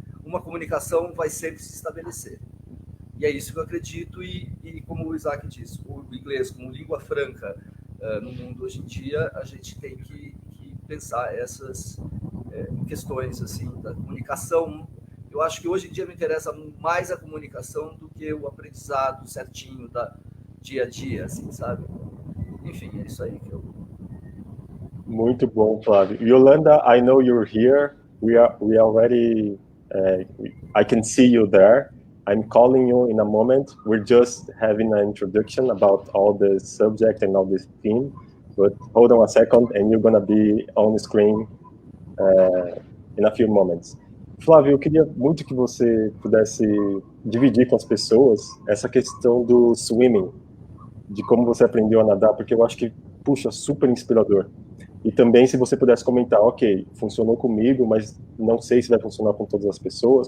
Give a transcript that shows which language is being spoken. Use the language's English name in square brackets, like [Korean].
[Portuguese] Uma comunicação vai sempre se estabelecer. E é isso que eu acredito, e como o Isaac disse, o inglês como língua franca no mundo hoje em dia, a gente tem que pensar essas questões assim da comunicação. Eu acho que hoje em dia me interessa mais a comunicação do que o aprendizado certinho da dia a dia, assim, sabe? Enfim, é isso aí que eu... Muito bom, Flávio. [English] Yolanda, I know you're here. We already, I can see you there. I'm calling you in a moment. We're just having an introduction about all the subject and all this theme. But hold on a second, and you're gonna be on the screen in a few moments. [Portuguese] Flávio, eu queria muito que você pudesse dividir com as pessoas essa questão do swimming, de como você aprendeu a nadar, porque eu acho que, puxa, super inspirador. E também se você pudesse comentar, ok, funcionou comigo, mas não sei se vai funcionar com todas as pessoas.